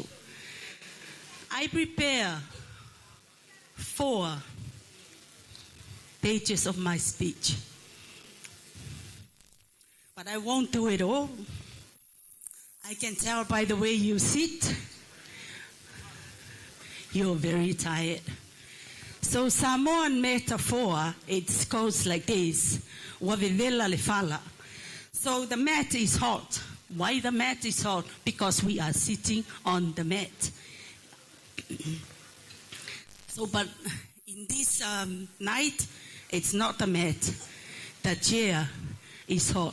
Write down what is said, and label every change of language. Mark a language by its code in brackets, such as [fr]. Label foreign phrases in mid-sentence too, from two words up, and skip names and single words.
[en] I prepare 4 pages of my speech, but I won't do it all. I can tell by the way you sit, you're very tired. So Samoan metaphor, it goes like this. [sm] Wavivela le fala. [en] So the mat is hot. Why the mat is hot? Because we are sitting on the mat. So, but in this night, it's not the mat. The chair is hot.